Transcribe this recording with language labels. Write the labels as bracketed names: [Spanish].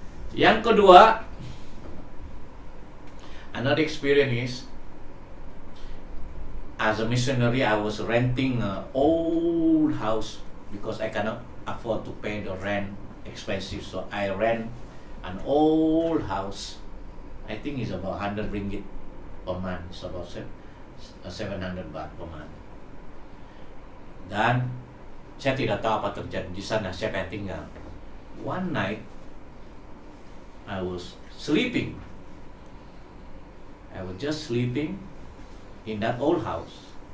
[Malay] Yang kedua, [English] another experience is, as a missionary, I was renting an old house because I cannot afford to pay the rent, expensive. So I rent an old house. I think it's about 100 ringgit per month. It's about 700 baht per month. [Malay] Dan saya tidak tahu apa terjadi di sana. Saya pengen tinggal. [English] One night, I was sleeping. I was just sleeping in that old house.